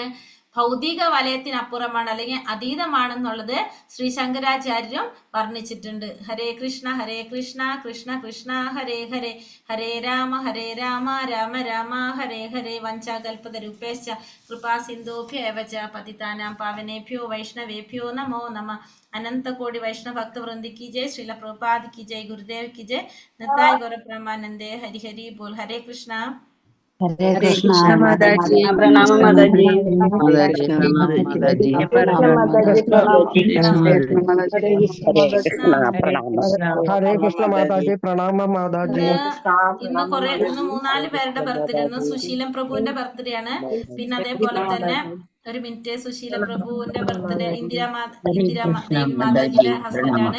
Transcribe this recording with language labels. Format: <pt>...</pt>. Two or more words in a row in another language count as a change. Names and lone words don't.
<ml>ഭൗതിക വലയത്തിനപ്പുറമാണ് അല്ലെങ്കിൽ അതീതമാണെന്നുള്ളത് ശ്രീ ശങ്കരാചാര്യരും വർണ്ണിച്ചിട്ടുണ്ട്.</ml> <sa>ഹരേ കൃഷ്ണ കൃഷ്ണ കൃഷ്ണ ഹരേ ഹരേ, ഹരേ രാമ രാമ രാമ ഹരേ ഹരേ. വഞ്ചാകൽപതരൂപേശ്ച കൃപാ സിന്ധുഭ്യേവ ച പതിതാനാം പാവനേഭ്യോ വൈഷ്ണവേഭ്യോ നമോ നമഃ.</sa> <hi>अनंत कोटि वैष्णव भक्त वृंद की जय, श्रील प्रभुपाद की जय, गुरुदेव की जय, निताय गौर ब्रह्मानंदे, हरि हरि बोल. हरे कृष्णा.</hi> <ml>ഹരേ ഹരേ കൃഷ്ണ കൃഷ്ണ മാതാജി. പ്രണാമം മാതാജി. മാതാജി മാതാജി പറഞ്ഞു. മാതാജി പ്രണാമം.</ml> <sa>ഹരേ കൃഷ്ണ ഹരേ കൃഷ്ണ</sa> <ml>മാതാജി പ്രണാമം മാതാജി. ഇന്ന് 3-4 പേരുടെ ബർത്ത്ഡേ. ഇന്ന് സുശീലൻ പ്രഭുവിന്റെ ബർത്ത്ഡേ ആണ്. പിന്നെ അതേപോലെ തന്നെ ഒരു മിനിറ്റ്, സുശീല പ്രഭുവിന്റെ ബർത്ത്ഡേ ഇന്ദിരാ മാതാജിയുടെ ഹസ്ബൻഡ് ആണ്.</ml>